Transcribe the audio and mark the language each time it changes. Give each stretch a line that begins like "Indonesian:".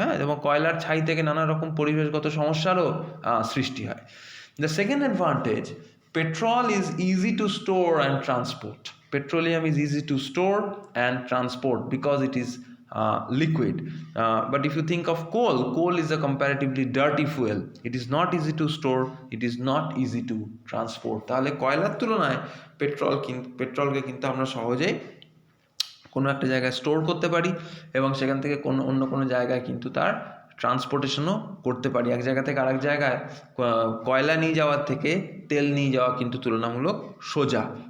Bangla: হ্যাঁ, এবং কয়লার ছাই থেকে নানা রকম পরিবেশগত সমস্যারও সৃষ্টি হয়।
English: The second advantage, petrol is easy to store and transport. Petroleum is easy to store and transport because it is liquid. But if you think of coal, coal is a comparatively dirty fuel. It is not easy to store, it is not easy to transport.
Bangla: তাহলে কয়লার তুলনায় পেট্রোলকে কিন্তু আমরা সহজেই কোনো একটা জায়গায় store করতে পারি, এবং সেখান থেকে অন্য কোনো জায়গায় কিন্তু তার ট্রান্সপোর্টেশনও করতে পারি। এক জায়গা থেকে আরেক জায়গায় কয়লা নিয়ে যাওয়ার থেকে তেল নিয়ে যাওয়া কিন্তু তুলনামূলক সোজা।